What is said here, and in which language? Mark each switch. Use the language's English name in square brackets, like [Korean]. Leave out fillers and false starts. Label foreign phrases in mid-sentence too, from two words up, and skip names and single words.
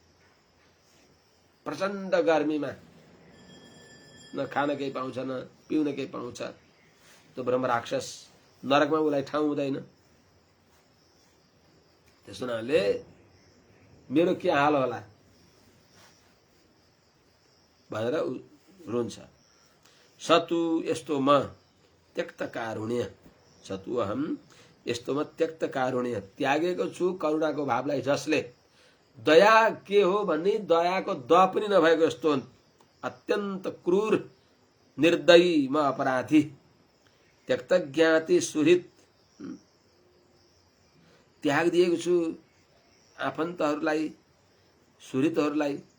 [Nepali] प्रचण्ड गर्मीमा न खान केही पाउँछ न पिउन केही पाउँछ। त्यो ब्रह्म राक्षस नरकमा उसलाई ठाउँ हुँदैन। त्यसो हुनाले मेरो के हाल होला भनेर रुन्छ। सतु यस्तो म [Sanskrit] त्यक्त कारुण्य, [Nepali] सतु अहम यस्तो म [Sanskrit] त्यक्त कारुण्य, [Nepali] त्यागेको छु करुणाको भावलाई। जसले दया के हो भन्ने दयाको द पनि नभएको यस्तो अत्यन्त क्रूर निर्दयी म अपराधी। [Sanskrit] त्यक्त ज्ञाति सुहृत, [Nepali] त्याग दिएको छु आफन्तहरूलाई सुहृतहरूलाई।